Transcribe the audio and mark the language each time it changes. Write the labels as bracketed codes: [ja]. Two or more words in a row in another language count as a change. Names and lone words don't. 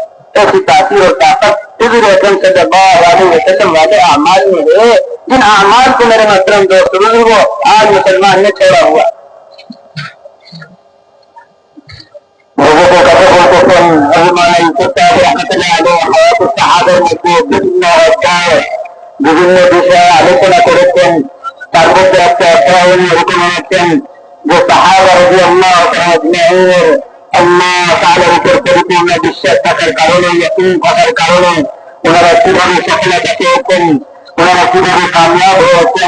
[ur] ایسی تاثیر اور طاقت حضور اکرم [ar] صلی اللہ علیہ وسلم [ur] والے اعمال میں ہے، جن اعمال کو میرے محترم دوست بزرگوں آج مسلمان نے چھوڑا ہوا۔ لوگوں کو کبھی بولتے تھے مولانا یوسف صاحب رحمۃ اللہ علیہ حیات الصحابہ میں [bn] বিভিন্ন অধ্যায় বিভিন্ন বিষয়ে আলোচনা করেছেন, তার মধ্যে একটা অধ্যায় উনি এরকম হচ্ছেন যে সাহাবা [ar] رضي الله تعالى أجمعين [bn] আল্লাহ তাআলার উপর পরিপূর্ণ বিশ্বাস থাকার কারণে, ইয়াকিন থাকার কারণে ওনারা কিভাবে সফলতা পেয়েছেন, ওনারা কিভাবে কামিয়াব হয়েছেন।